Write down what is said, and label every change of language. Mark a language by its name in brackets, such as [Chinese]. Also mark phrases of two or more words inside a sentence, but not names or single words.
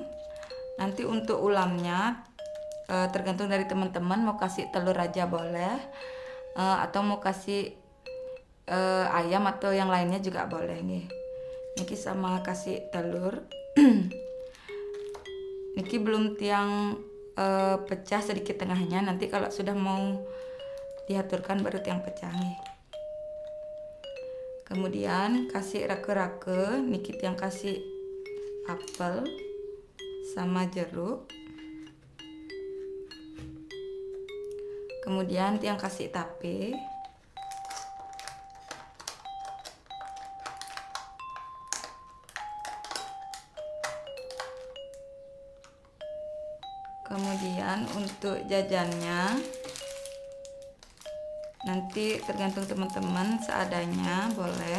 [Indonesian] Nanti untuk ulamnya tergantung dari teman-teman, mau kasih telur aja boleh atau mau kasih ayam atau yang lainnya juga boleh nih. Niki sama kasih telur. Niki belum Tiang pecah sedikit tengahnya, nanti kalau sudah mau diaturkan baru Tiang pecah nih. Kemudian kasih rake-rake, [Balinese] niki Tiang [Indonesian] kasih apel sama jeruk. Kemudian Tiang kasih tape. Kemudian untuk jajannya nanti tergantung teman-teman seadanya boleh.